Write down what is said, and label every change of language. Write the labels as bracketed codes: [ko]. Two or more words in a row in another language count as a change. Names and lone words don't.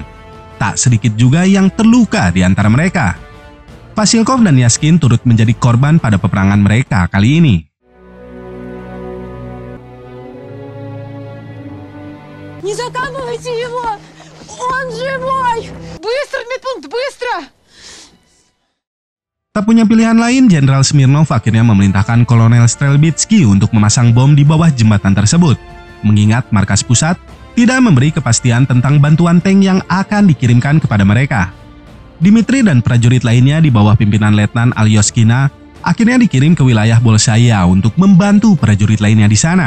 [id] Tak sedikit juga yang terluka di antara mereka. Vasilkov dan Yaskin turut menjadi korban pada peperangan mereka kali ini. [ru] Не закапывайте его! Он живой! Быстро, медпункт, быстро! [id] Tak punya pilihan lain, Jenderal Smirnov akhirnya memerintahkan Kolonel Strelbitsky untuk memasang bom di bawah jembatan tersebut. Mengingat markas pusat tidak memberi kepastian tentang bantuan tank yang akan dikirimkan kepada mereka. Dmitri dan prajurit lainnya di bawah pimpinan Letnan Alyoshkina akhirnya dikirim ke wilayah Bolshaya untuk membantu prajurit lainnya di sana.